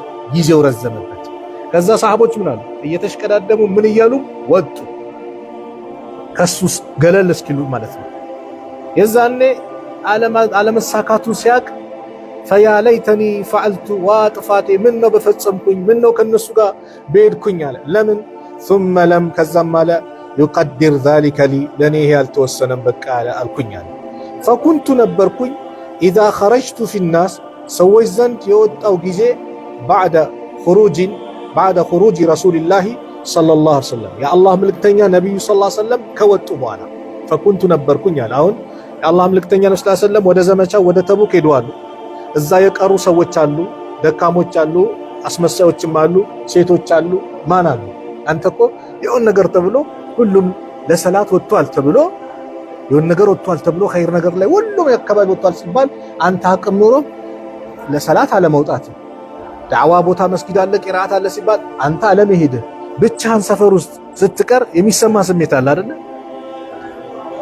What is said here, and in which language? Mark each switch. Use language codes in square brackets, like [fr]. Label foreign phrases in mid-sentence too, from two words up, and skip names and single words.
[am] ጊዜው ረዘመበት። ከዛ ሰሃቦች ምን አሉ? እየተሽቀዳደሙ ምን እያሉ ወጡ ከሱስ ገለል እስኪሉ ማለት ነው። የዛኔ አለመሳካቱን ሲያቅ [ar] فيا ليتني فعلت [am] ዋ ጥፋቴ ምን ነው በፈጸምኩኝ ምን ነው ከነሱ ጋር በሄድኩኝ አለ። ለምን ثم ለም ከዛም አለ [ar] يقدر ذلك لي [am] ለኔ ይሄ ያልተወሰነም በቃ አልኩኝ አለ። فكنت ነበርኩኝ [ar] إذا خرجت في الناس [am] ሰዎች ዘንድ የወጣው ጊዜ [ar] بعد خروج رسول الله صلى الله عليه وسلم [am] የአላህ መልእክተኛ ነብዩ [ar] صلى الله عليه وسلم [am] ከወጡ በኋላ فكنت ነበርኩኝ አለ። አሁን የአላህ መልእክተኛ ነብዩ [ar] صلى الله عليه وسلم [am] ወደ ዘመቻው ወደ ተቡክ ሄደዋል። እዛ የቀሩ ሰዎች አሉ፣ ደካሞች አሉ፣ አስመሳዮችም አሉ፣ ሴቶች አሉ። ማን አሉ? አንተ እኮ የሆነ ነገር ተብሎ ሁሉም ለሰላት ወጥቷል ተብሎ የሆነ ነገር ወጥቷል ተብሎ ኸይር ነገር ላይ ሁሉም ያከባቢ ወጥቷል ሲባል አንተ አቅም ኖሮ ለሰላት አለመውጣት፣ ዳዕዋ ቦታ መስጊድ አለ ቂራአት አለ ሲባል አንተ አለመሄድ፣ ብቻህን ሰፈር ውስጥ ስትቀር የሚሰማ ስሜት አለ አይደል?